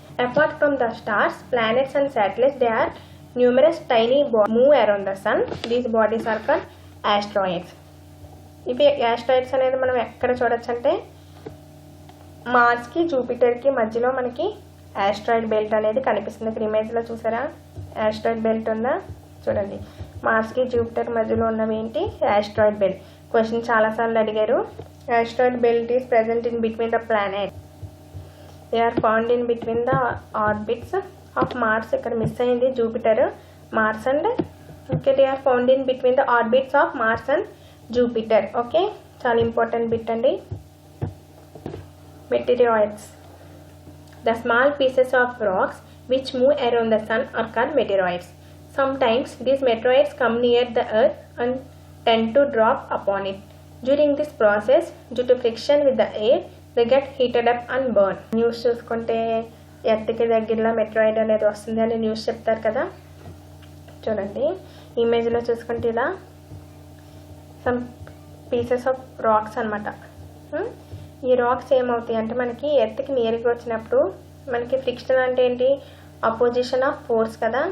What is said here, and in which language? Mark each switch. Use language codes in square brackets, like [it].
[en] Apart from the stars, planets and satellites, there are numerous tiny bodies move around the sun. These bodies are called asteroids. [te] ఇవి asteroids అనేది మనం ఎక్కడ చూడొచ్చు అంటే మార్స్కి జూపిటర్కి మధ్యలో మనకి యాస్ట్రాయిడ్ బెల్ట్ అనేది కనిపిస్తుంది. ఇక్కడ ఇమేజ్లో చూసారా యాస్ట్రాయిడ్ బెల్ట్ ఉందా, చూడండి. మార్స్కి జూపిటర్ మధ్యలో ఉన్నవి ఏంటి, యాస్ట్రాయిడ్ బెల్ట్. క్వశ్చన్ చాలాసార్లు అడిగారు. [en] Asteroid belt is present in between the planet. They are found in between the orbits of Mars. [te] ఇక్కడ మిస్ అయింది Jupiter, marks and okay. [en] They are found in between the orbits of Mars and Jupiter. [te] Okay, చాలా important bit అండి. [en] Meteoroids. The small pieces of rocks which move around the sun are called meteoroids. Sometimes these meteoroids come near the earth and tend to drop upon it. During this process, due to friction with the air, they get heated up and burn. [te] News చూసుకుంటే ఎర్త్కి దగ్గరలో మెట్రాయిడ్ అనేది వస్తుంది అని news చెప్తారు కదా. చూడండి ఇమేజ్లో చూసుకుంటే ఇలా [en] some pieces of rocks [te] అనమాట. ఈ రాక్స్ ఏమవుతాయి అంటే మనకి ఎర్త్కి నియర్గా వచ్చినప్పుడు మనకి ఫ్రిక్షన్ అంటే ఏంటి, [en] opposition of force [te] కదా.